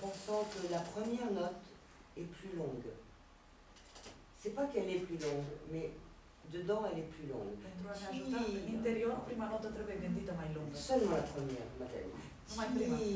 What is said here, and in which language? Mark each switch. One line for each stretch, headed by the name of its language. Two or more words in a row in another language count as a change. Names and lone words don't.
French: sens que la première note est plus longue. C'est pas qu'elle est plus longue, mais dedans elle est plus longue.
Romanian: Pentru a ne ajuta, în interior, prima notă trebuie gândită mai lungă.
French: Seulement la première, Madeleine.
Romanian: Numai prima.